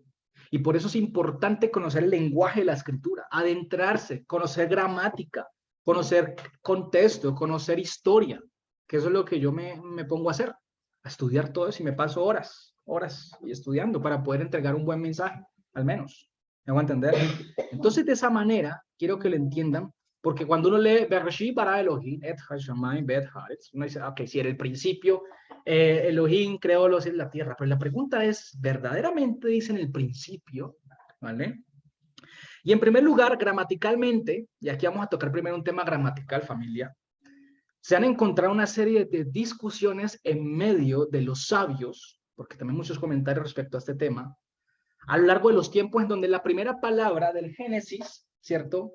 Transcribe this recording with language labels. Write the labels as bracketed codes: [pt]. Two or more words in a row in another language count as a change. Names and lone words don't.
[es] Y por eso es importante conocer el lenguaje de la escritura, adentrarse, conocer gramática, conocer contexto, conocer historia, que eso es lo que yo me pongo a hacer, a estudiar todo eso y me paso horas y estudiando para poder entregar un buen mensaje, al menos. ¿Me hago entender? Entonces, de esa manera, quiero que lo entiendan, porque cuando uno lee [he] בראשית ברא אלהים את השמים ואת הארץ, [es] uno dice, ok, si era el principio, Elohim creó la tierra, pero la pregunta es, ¿verdaderamente dice en el principio? ¿Vale? Y en primer lugar, gramaticalmente, y aquí vamos a tocar primero un tema gramatical, familia, se han encontrado una serie de discusiones en medio de los sabios, porque también muchos comentarios respecto a este tema, a lo largo de los tiempos en donde la primera palabra del Génesis, ¿cierto?